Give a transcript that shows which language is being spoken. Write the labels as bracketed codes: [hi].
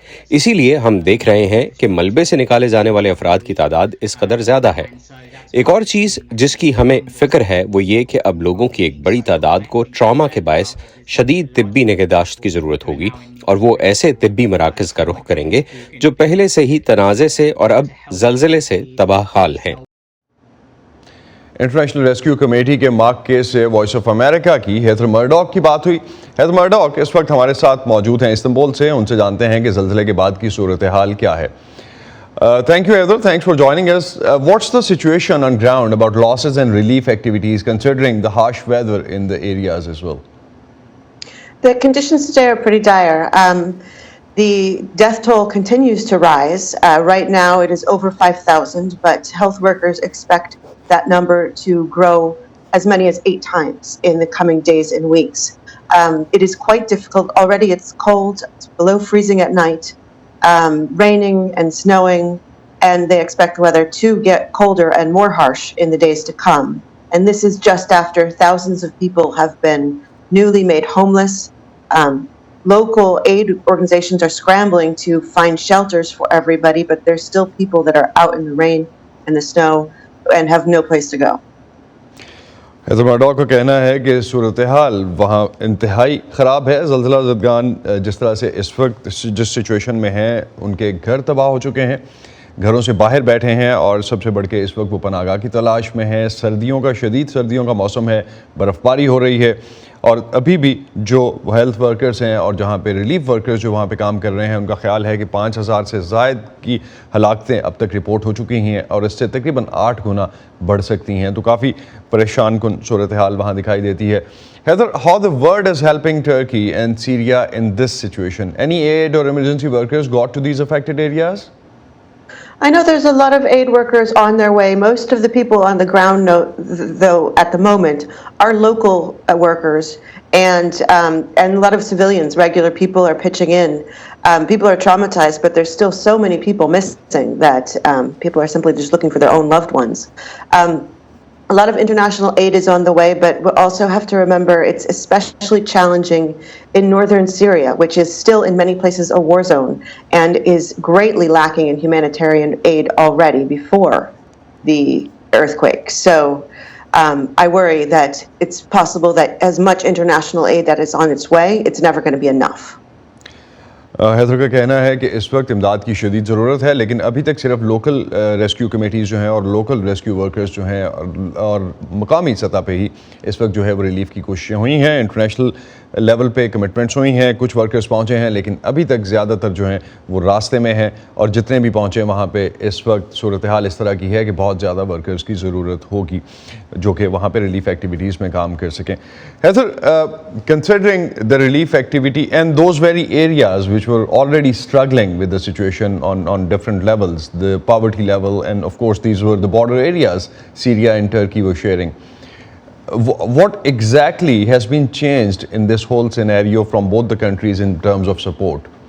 [ur] اسی لیے ہم دیکھ رہے ہیں کہ ملبے سے نکالے جانے والے افراد کی تعداد اس قدر زیادہ ہے۔ ایک اور چیز جس کی ہمیں فکر ہے وہ یہ کہ اب لوگوں کی ایک بڑی تعداد کو ٹراما کے باعث شدید طبی نگہداشت کی ضرورت ہوگی، اور وہ ایسے طبی مراکز کا رخ کریں گے جو پہلے سے ہی تنازع سے اور اب زلزلے سے تباہ حال ہیں۔ انٹرنیشنل ریسکیو کمیٹی کے مارک کیس سے وائس آف امریکہ کی ہیتھر مرڈاک کی بات ہوئی۔ ہیتھر مرڈاک اس وقت ہمارے ساتھ موجود ہیں استنبول سے، ان سے جانتے ہیں کہ زلزلے کے بعد کی صورتحال کیا ہے۔ [en] Thank you, Heather. Thanks for joining us. What's the situation on ground about losses and relief activities considering the harsh weather in the areas as well? The conditions today are pretty dire. The death toll continues to rise. Right now it is over 5,000, but health workers expect that number to grow as many as 8 times in the coming days and weeks. It is quite difficult. Already it's cold, it's below freezing at night. Raining and snowing, and they expect weather to get colder and more harsh in the days to come. And this is just after thousands of people have been newly made homeless. Local aid organizations are scrambling to find shelters for everybody, but there's still people that are out in the rain and the snow and have no place to go. [ur] ہیتھر مرڈاک کا کہنا ہے کہ صورتحال وہاں انتہائی خراب ہے۔ زلزلہ زدگان جس طرح سے اس وقت جس سچویشن میں ہیں، ان کے گھر تباہ ہو چکے ہیں۔ گھروں سے باہر بیٹھے ہیں اور سب سے بڑھ کے اس وقت وہ پناہ گاہ کی تلاش میں ہیں. شدید سردیوں کا موسم ہے, برف باری ہو رہی ہے, اور ابھی بھی جو ہیلتھ ورکرز ہیں اور جہاں پہ ریلیف ورکرز جو وہاں پہ کام کر رہے ہیں, ان کا خیال ہے کہ 5000 سے زائد کی ہلاکتیں اب تک رپورٹ ہو چکی ہیں اور اس سے تقریباً 8 گنا بڑھ سکتی ہیں. تو کافی پریشان کن صورتحال وہاں دکھائی دیتی ہے. [en] Heather, how the world is helping Turkey and Syria in this situation? Any aid or emergency workers got to these affected areas? I know there's a lot of aid workers on their way. Most of the people on the ground, though, at the moment, are local workers, and a lot of civilians, regular people, are pitching in. People are traumatized, but there's still so many people missing that people are simply just looking for their own loved ones. A lot of international aid is on the way, but we also have to remember it's especially challenging in northern Syria, which is still in many places a war zone and is greatly lacking in humanitarian aid already before the earthquake. So I worry that it's possible that as much international aid that is on its way, it's never going to be enough. [ur] Haider کا کہنا ہے کہ اس وقت امداد کی شدید ضرورت ہے, لیکن ابھی تک صرف لوکل ریسکیو کمیٹیز جو ہیں اور لوکل ریسکیو ورکرز جو ہیں اور مقامی سطح پہ ہی اس وقت جو ہے وہ ریلیف کی کوششیں ہوئی ہیں. انٹرنیشنل لیول پہ کمٹمنٹس ہوئی ہیں, کچھ ورکرز پہنچے ہیں, لیکن ابھی تک زیادہ تر جو ہیں وہ راستے میں ہیں, اور جتنے بھی پہنچے وہاں پہ اس وقت صورتحال اس طرح کی ہے کہ بہت زیادہ ورکرز کی ضرورت ہوگی جو کہ وہاں پہ ریلیف ایکٹیویٹیز میں کام کر سکیں. Haider, [en] considering the relief activity and those very areas which were already struggling with the situation on different levels, the poverty level, and of course these were the border areas Syria and Turkey were sharing. What exactly has been changed in this whole scenario from both the countries in terms of support?